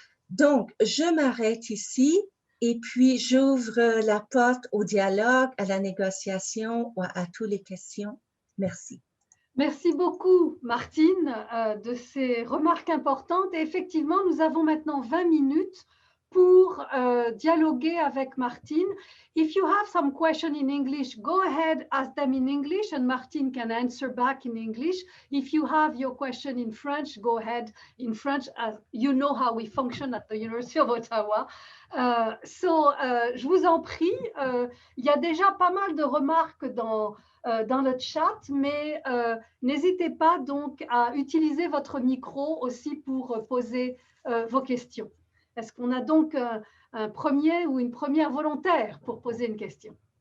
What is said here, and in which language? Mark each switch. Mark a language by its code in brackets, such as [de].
[fr] Donc, je m'arrête ici et puis j'ouvre la porte au dialogue, à la négociation, à toutes les questions. Merci. Merci beaucoup, Martine, de ces remarques importantes. Et effectivement, nous avons maintenant 20 minutes pour dialoguer avec Martine. [en] If you have some question in English, go ahead, ask them in English, and Martine can answer back in English. If you have your question in French, go ahead in French, as you know how we function at the University of Ottawa. [fr] Je vous en prie, il y a déjà pas mal de remarques dans le chat, mais n'hésitez pas donc à utiliser votre micro aussi pour poser vos questions. Est-ce qu'on a donc un premier ou une première volontaire pour poser une question?